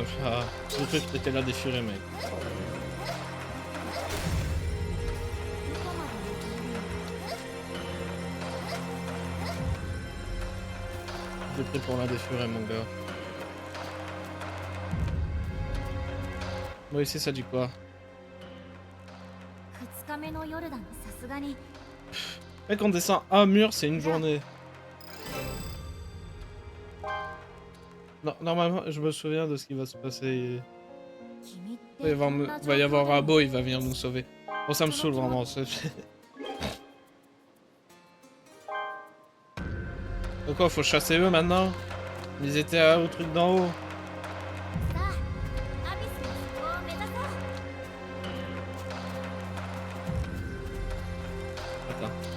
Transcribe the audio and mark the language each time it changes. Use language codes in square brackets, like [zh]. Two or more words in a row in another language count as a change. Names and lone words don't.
[fr] Ah, j'ai cru que t'étais là des furets, mec. J'ai pris pour l'un des furets, mon gars. Moi ici, ça dit quoi? [ja] 2日目の夜だね、さすがに。 [fr] Mec, on descend un mur, c'est une journée. Non, normalement, je me souviens de ce qui va se passer. [ja] 君って [fr] Il va y avoir un beau, il va venir nous sauver. Bon, ça me saoule vraiment. Donc quoi, faut chasser eux maintenant? Ils étaient au truc d'en haut. [ja] さあ、アビスの底を目指そう。 [fr] Attends.